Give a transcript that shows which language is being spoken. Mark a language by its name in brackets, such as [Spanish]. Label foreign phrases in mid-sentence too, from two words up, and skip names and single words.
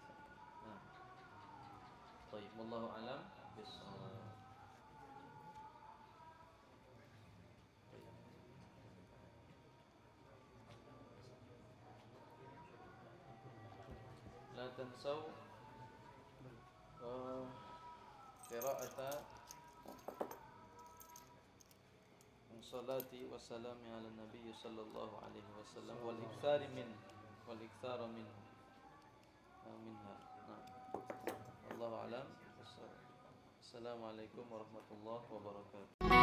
[Indonesian] Nah, baik, [Arabic] والله أعلم بالصواب. لا تنسوا قراءة الصلاة والسلام على النبي صلى الله عليه وسلم والإكثار منها. Nah, والله أعلم بالصواب. السلام عليكم ورحمة الله وبركاته.